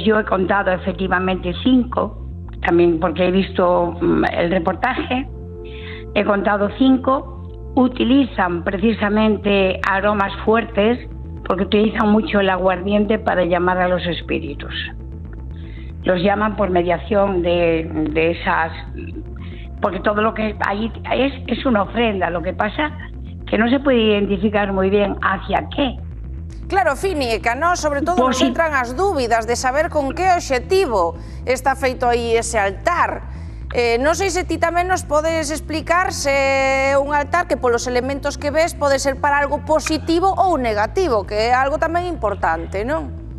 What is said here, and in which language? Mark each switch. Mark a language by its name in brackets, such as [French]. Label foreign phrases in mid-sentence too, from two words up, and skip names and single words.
[Spanish] Yo he contado efectivamente 5, también porque he visto el reportaje, he contado 5, utilizan precisamente aromas fuertes, porque utilizan mucho el aguardiente para llamar a los espíritus. Los llaman por mediación de esas, porque todo lo que ahí es una ofrenda. Lo que pasa que no se puede identificar muy bien hacia qué, Claro, Fini, [Galician] e que a nós, sobre todo, nos entran as dúbidas de saber con que obxectivo está feito aí ese altar. Non sei se ti tamén nos podes explicar se é un altar que polos elementos que ves pode ser para algo positivo ou negativo, que é algo tamén importante, non?